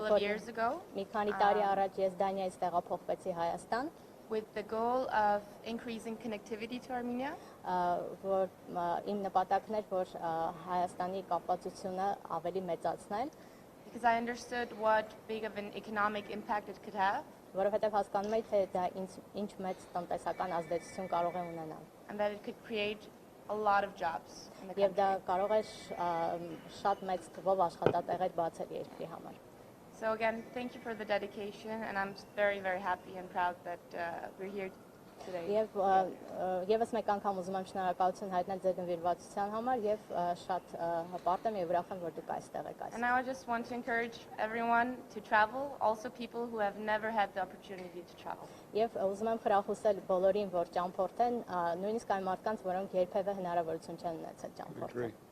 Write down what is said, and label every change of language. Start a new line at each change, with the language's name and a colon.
Armenian: Երբ
English: of
Armenian: որ
English: years ago,
Armenian: մի քանի տարի առաջ ես Դանիայից տեղափոխվեցի Հայաստան,
English: with the goal of increasing connectivity to Armenia,
Armenian: որ իմ նպատակն էր, որ Հայաստանի կապվածությունը ավելի մեծացնել,
English: because I understood what big of an economic impact it could have,
Armenian: որովհետև հասկանում եմ, թե դա ինչ մեծ տնտեսական ազդեցություն կարող է ունենալ։
English: and that it could create a lot of jobs in the
Armenian: Եվ դա
English: country.
Armenian: կարող է շատ մեծ թվով աշխատատեղեր բացել երկրի համար։
English: So again, thank you for the dedication, and I'm very, very happy and proud that we're here today.
Armenian: Եվս մեկ անգամ ուզում եմ շնորհակալություն հայտնել ձեր նվիրվածության համար եւ շատ հպարտ եմ եւ ուրախ եմ որ դուք այստեղ եք
English: And now I just want to encourage everyone to travel, also people who have never had the opportunity to travel.
Armenian: Եվ ուզում եմ խրախուսել բոլորին որ ճամփորդեն, նույնիսկ այն մարդկանց, որոնք երբևէ հնարավորություն չեն ունեցել ճամփորդել։